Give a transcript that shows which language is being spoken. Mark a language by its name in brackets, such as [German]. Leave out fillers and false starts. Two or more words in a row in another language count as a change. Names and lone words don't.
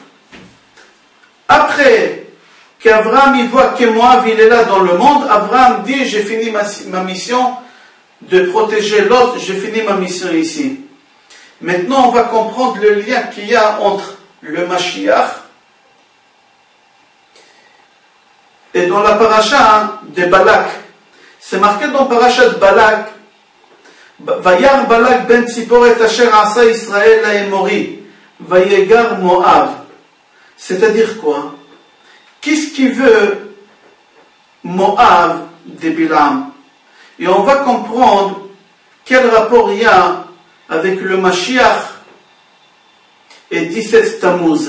[French] Après qu'Avraham il voit que Moab il est là dans le monde, Avraham dit, j'ai fini ma mission de protéger Lot, j'ai fini ma mission ici. Maintenant on va comprendre le lien qu'il y a entre le Mashiach et dans la paracha de Balak. C'est marqué dans paracha de Balak, [Hebrew] וירא בלק בן צפור אשר עשה ישראל לאמרי, ויגר מואב. [French] C'est-à-dire quoi? Qu'est-ce qui veut Moab de Bilam? Et on va comprendre quel rapport il y a avec le Mashiach et 17 Tammuz.